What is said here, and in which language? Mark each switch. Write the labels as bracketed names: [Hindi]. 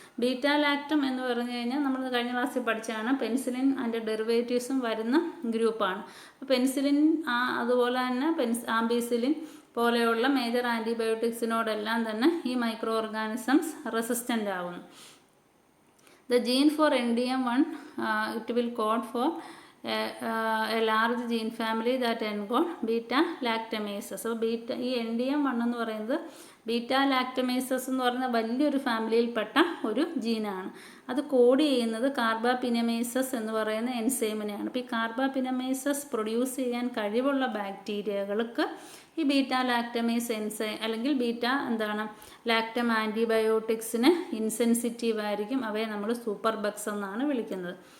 [Malayalam] Beta-lactam എന്ന് പറഞ്ഞു കഴിഞ്ഞാൽ നമ്മൾ കഴിഞ്ഞ ക്ലാസ്സിൽ പഠിച്ചതാണ് പെൻസിലിൻ അതിൻ്റെ ഡെറിവേറ്റീവ്സും വരുന്ന ഗ്രൂപ്പാണ്. അപ്പോൾ പെൻസിലിൻ അതുപോലെ തന്നെ ആംബിസിലിൻ പോലെയുള്ള മേജർ ആൻറ്റിബയോട്ടിക്സിനോടെല്ലാം തന്നെ ഈ മൈക്രോ ഓർഗാനിസംസ് റെസിസ്റ്റൻ്റ് ആവുന്നു. [English] The gene for NDM1 it will code for a large gene family that encode beta-lactamases. [Malayalam] അപ്പോൾ ഈ NDM1 എന്ന് പറയുന്നത് ബീറ്റാ-ലാക്ടമേസസ് എന്ന് പറയുന്ന വലിയൊരു ഫാമിലിയിൽപ്പെട്ട ഒരു ജീനാണ്. അത് കോഡ് ചെയ്യുന്നത് കാർബാപിനമേസസ് എന്ന് പറയുന്ന എൻസൈമിനെയാണ്. അപ്പോൾ ഈ കാർബാപിനമേസസ് പ്രൊഡ്യൂസ് ചെയ്യാൻ കഴിവുള്ള ബാക്ടീരിയകൾക്ക് ഈ ബീറ്റാ-ലാക്ടമേസ് എൻസൈം അല്ലെങ്കിൽ ലാക്ടം ആൻറ്റിബയോട്ടിക്സിന് ഇൻസെൻസിറ്റീവ് ആയിരിക്കും. അവയെ നമ്മൾ സൂപ്പർ ബഗ്സ് എന്നാണ് വിളിക്കുന്നത്.